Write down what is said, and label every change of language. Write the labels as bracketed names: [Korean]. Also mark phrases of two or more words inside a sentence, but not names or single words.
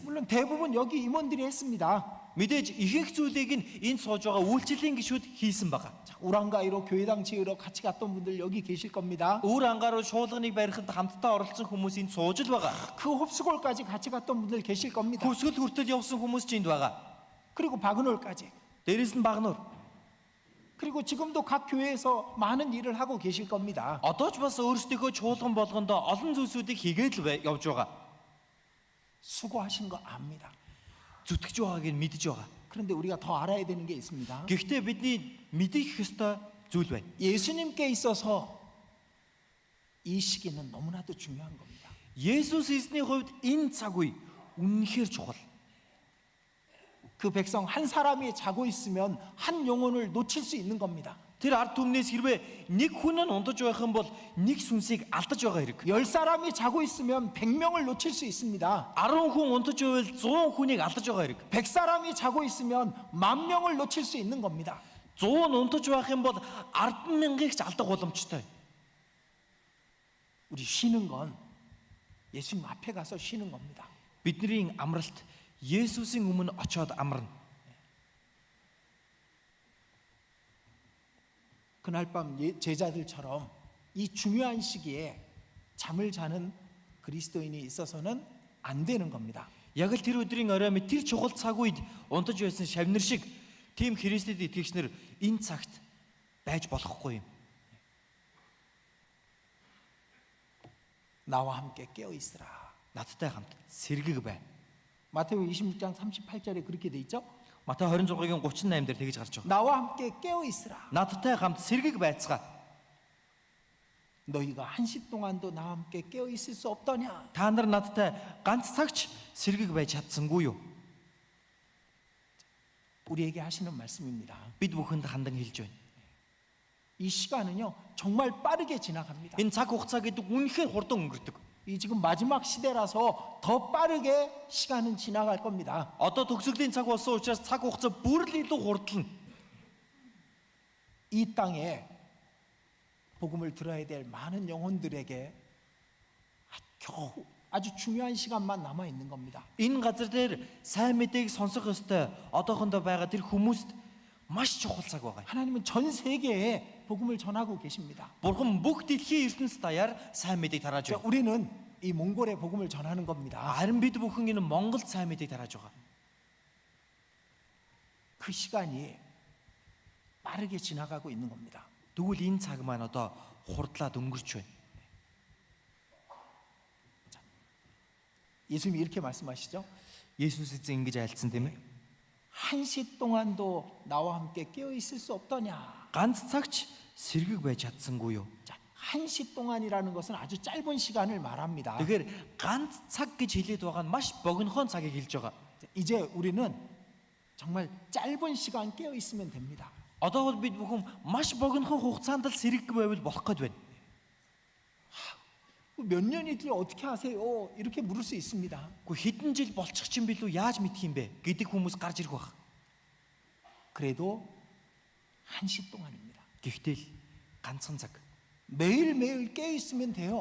[Korean] 물론 대부분 여기 임원들이 했습니다. [Mongolian] Мэдээж ихэнх зүйлийг нь энд сууж байгаа үйлчлэлийн гишүүд хийсэн байгаа. [Korean] 자, 우랑가이로 교회당 지으러 같이 갔던 분들 여기 계실 겁니다. [Mongolian] Өөр ангааруу шуулганыг барихад хамтдаа оролцсон хүмүүс энд сууж л байгаа. [Korean] 그 홉스골까지 같이 갔던 분들 계실 겁니다. [Mongolian] Хөсгөл хүртэл явсан хүмүүс ч энд байгаа. [Korean] 그리고 바그놀까지. [Mongolian] Дээрээс нь Багнуур. [Korean] 그리고 지금도 각 교회에서 많은 일을 하고 계실 겁니다. [Mongolian] Одоо ч бас өөрсдийнхөө чуулган болгондоо олон зүйлсүүдийг хийгээд л явж байгаа. [Korean] 수고하신 거 압니다. [Mongolian] Зүтгэж байгааг нь мэдж байгаа. [Korean] 그런데 우리가 더 알아야 되는 게 있습니다. [Mongolian] Гэхдээ бидний мэдэх ёстой зүйл байна. [Korean] 예수님께 있어서 이 시기는 너무나도 중요한 겁니다. [Mongolian] Есүс эзний хувьд энэ цаг үе үнэнхээр чухал. [Korean] 그 백성 한 사람이 자고 있으면 한 영혼을 놓칠 수 있는 겁니다. [Mongolian] Тэр ард түмнээс хэрвээ нэг хүн нь унтаж байх юм бол нэг сүнсийг алдаж байгаа хэрэг. [Korean] 10사람이 자고 있으면 100명을 놓칠 수 있습니다. [Mongolian] 10 хүн унтаж байвал 100 хүнийг алдаж байгаа хэрэг. [Korean] 100사람이 자고 있으면 10,000명을 놓칠 수 있는 겁니다. [Mongolian] 100 нь унтаж байх юм бол 10,000-ыг ч алдах боломжтой. [Korean] 우리 쉬는 건 예수님 앞에 가서 쉬는 겁니다. [Mongolian] Бидний амралт Есүсийн өмнө очоод амарна. [Korean] 그날 밤 제자들처럼 이 중요한 시기에 잠을 자는 그리스도인이 있어서는 안 되는 겁니다. [Mongolian] Яг л тэр өдрийн орой мэд тэр чухал цаг үед унтаж байсан шавнар шиг тийм Христэд итгэгчнэр энэ цагт байж болохгүй юм. [Korean] 나와 함께 깨어 있으라. [Mongolian] Надтай хамт сэргэг бай. [Korean] 마태복음 26장 38절에 그렇게 돼 있죠? [Mongolian] Матай 26-гийн 38 дээр тэгж гарч байгаа. [Korean] 나와 함께 깨어 있으라. [Mongolian] Надтай хамт сэргэг байцгаа. [Korean] 너희가 한시 동안도 나와 함께 깨어 있을 수 없더냐? [Mongolian] Та нар надтай ганц цагч сэргэг байж чадсангүй юу? [Korean] 우리에게 하시는 말씀입니다. [Mongolian] Бид бүхэнд хандан хэлж байна. [Korean] 이 시간은요 정말 빠르게 지나갑니다. [Mongolian] Энэ цаг хугацаа гэдэг үнэхээр хурдан өнгөрдөг. [Korean] 이 지금 마지막 시대라서 더 빠르게 시간은 지나갈 겁니다. [Mongolian] Одоо төгсгөлийн цаг болсон учраас цаг хугацаа бүр л илүү хурдлана. [Korean] 이 땅에 복음을 들어야 될 많은 영혼들에게 겨우 아주 중요한 시간만 남아 있는 겁니다. [Mongolian] Энэ газар дээр сайн мэдээг сонсох ёстой одоохондоо байгаа тэр хүмүүст маш чухал цаг байгаа. [Korean] 하나님은 전 세계에 복음을 전하고 계십니다. [Mongolian] Бурхан бүх дэлхийн ертөнцид даяар сайн мэдээг тарааж [Korean] 자, [Mongolian] байна. [Korean] 우리는 이 몽골의 복음을 전하는 겁니다. [Mongolian] Харин бид бүхэн энэ Монголд сайн мэдээг тарааж байгаа. [Korean] 그 시간이 빠르게 지나가고 있는 겁니다. [Mongolian] Тэгвэл энэ цаг маань одоо хурдлаад өнгөрч байна. [Korean] 예수님이 이렇게 말씀하시죠. [Mongolian] Есүс эзэн ингэж айлцсан тийм ээ. [Korean] 한시 동안도 나와 함께 깨어 있을 수 없더냐. [Mongolian] Ганц цагч сэргэг байж чадсангүй юу? [Korean] 자, 한시 동안이라는 것은 아주 짧은 시간을 말합니다. [Mongolian] Тэгэхээр ганц цаг гэж хэлээд байгаа нь маш богинохон цагийг хэлж байгаа. [Korean] 이제 우리는 정말 짧은 시간 깨어 있으면 됩니다. [Mongolian] Одоо бол бид бүхэн маш богинохон хугацаанд л сэргэг байвал болох гээд байна. [Korean] 몇 년이 뒤에 어떻게 하세요? 이렇게 물을 수 있습니다. [Mongolian] Гэхдээ хэдэн жил болчих чинь билүү яаж мэдх юм бэ гэдэг хүмүүс гарч ирэх байх. [Korean] 그래도 한시 동안입니다. [Mongolian] Гэхдээ л ганцхан цаг. [Korean] 매일매일 깨어 있으면 돼요.